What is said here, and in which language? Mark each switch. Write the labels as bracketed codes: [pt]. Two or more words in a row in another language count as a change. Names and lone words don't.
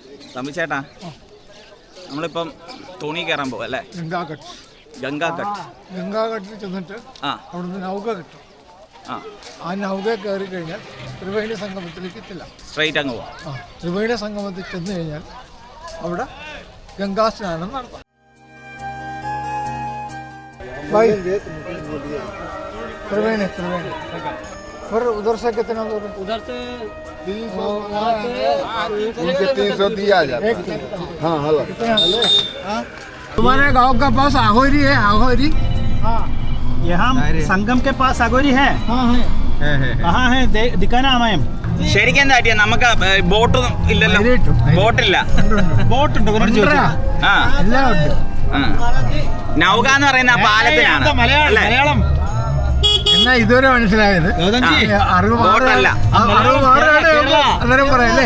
[ml] തമ്പി ചേട്ടാ, നമ്മളിപ്പം തോണി കയറാൻ പോകും അല്ലേ? ഗംഗാഘട്ടിൽ ചെന്നിട്ട് അവിടുന്ന് നൗക കിട്ടും. ആ നൗക കയറി കഴിഞ്ഞാൽ ത്രിവേണി സംഗമത്തിലേക്ക് എത്തില്ല, സ്ട്രൈറ്റ് അങ്ങ് പോവാം. ത്രിവേണി സംഗമത്തിൽ ചെന്ന് കഴിഞ്ഞാൽ അവിടെ ഗംഗാ സ്നാനം നടത്താം. [hi] त्रिवेणी फिर उधर से कितना दूर? उधर से 300 दिया जाता है। हाँ हेलो, तुम्हारे गांव का पास आगोरी है? आगोरी यहाँ संगम के पास आगोरी है। हाँ है दिखाना हमें. [ml] ശരിക്കും എന്താ പറ്റിയ? നമുക്ക് ബോട്ട് ഇല്ലല്ലോ, ബോട്ടില്ല. ബോട്ട് ഉണ്ട്, നൗക എന്ന് പറയുന്ന പാലത്തിനാണ്. മലയാളം എന്നാ ഇതുവരെ മനസ്സിലായത് ബോട്ടല്ല. അന്നേരം പറയല്ലേ?